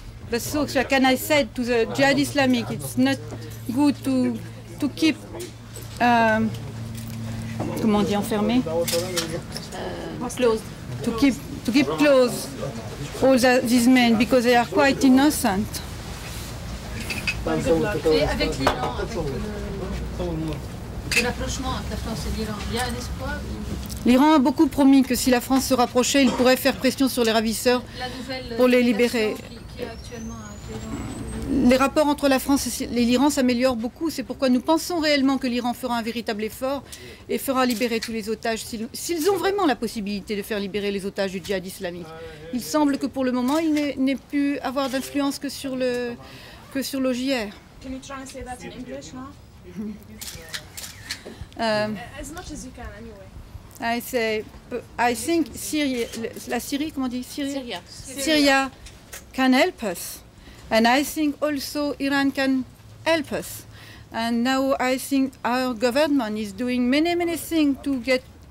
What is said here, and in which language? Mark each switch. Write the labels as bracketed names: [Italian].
[English] But so, can I said to the Jihad Islamic, it's not good to keep, [French] comment on dit enfermé? [English] Closed. To keep close all these men because they are quite innocent. [French] Et avec l'Iran, avec le rapprochement entre la France et l'Iran, il y a un espoir ou L'Iran a beaucoup promis que si la France se rapprochait, il pourrait faire pression sur les ravisseurs la nouvelle pour les libérer. qui est actuellement à Téhéran? Les rapports entre la France et l'Iran s'améliorent beaucoup. C'est pourquoi nous pensons réellement que l'Iran fera un véritable effort et fera libérer tous les otages s'ils ont vraiment la possibilité de faire libérer les otages du djihad islamique. Il semble que pour le moment, il n'ait pu avoir d'influence que sur l'OJR. [English] Can you try and say that in English now? As much as you can, anyway. I think [French] la Syrie, comment on dit [English] Syria. Syria can help us. And I think also Iran can help us. And now I think our government is doing many, many things to get